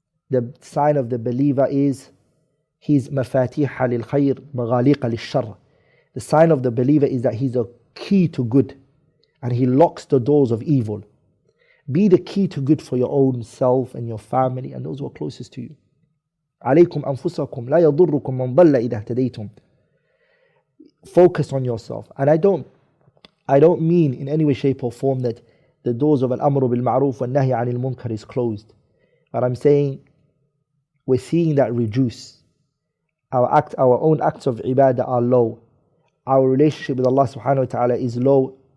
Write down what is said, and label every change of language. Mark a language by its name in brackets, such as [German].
[English] The sign of the believer is he's [Arabic] mafatiha lil khayr maghaliqa lil shar. [English] The sign of the believer is that he's a key to good and he locks the doors of evil. Be the key to good for your own self and your family and those who are closest to you. [Arabic] عليكم أنفسكم لا يضركم من ضل إذا اهتديتم. [English] Focus on yourself. And I don't mean in any way, shape or form that the doors of al-amru bil-ma'ruf wa nahy anil munkar is closed. But I'm saying we're seeing that reduce. Our own acts of ibadah are low. Our relationship with Allah subhanahu wa ta'ala is low.